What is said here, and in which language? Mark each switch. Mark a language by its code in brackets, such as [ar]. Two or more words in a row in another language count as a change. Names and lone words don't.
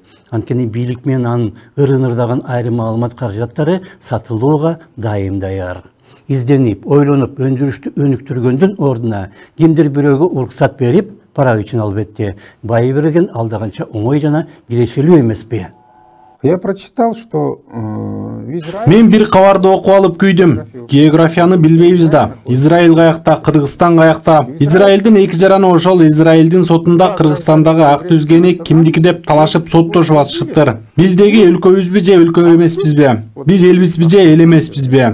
[ky] Анткени бийлик менен анын ырын-ырдаган айрым маалымат каражаттары сатылууга дайым даяр. Изденип, ойлонуп, өндүрүштү өнүктүргөндүн ордуна кимдир бирөөгө уруксат берип, пара үчүн албетте, байы берген алдаганча оңой жана кирешелүү эмеспи? [ru] Я прочитал, что в Израиле... [ky] Мен бир кабарды окуп алып күйдүм. Географияны билбейбиз да. Израиль каякта, Кыргызстан каякта. Израилдин эки жараны ошол Израилдин сотунда Кыргызстандагы ак түзгени кимдики деп талашып соттошуп атышыптыр. Биздеги өлкөбүзбү же өлкө эмеспизби? Биз элбизби же эл эмеспизби?